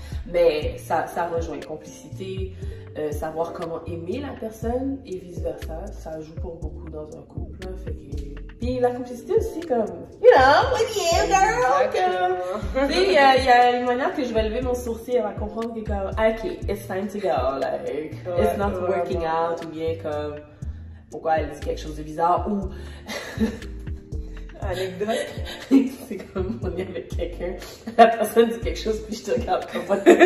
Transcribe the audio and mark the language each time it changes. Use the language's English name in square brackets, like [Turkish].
[French] Mais ça rejoint complicité, savoir comment aimer la personne et vice-versa. Ça joue pour beaucoup dans un couple. Hein, fait que... Puis la complicité aussi, comme, [English] you know, with you, girl. [French] Tu sais, il y a une manière que je vais lever mon sourcil, elle va comprendre que comme, ok, [English] it's time to go. Like, it's not working out. [French] Ou bien comme, pourquoi elle dit quelque chose de bizarre. Ou... Anecdote. C'est comme on est avec quelqu'un, la personne dit quelque chose, puis je te regarde comme ça.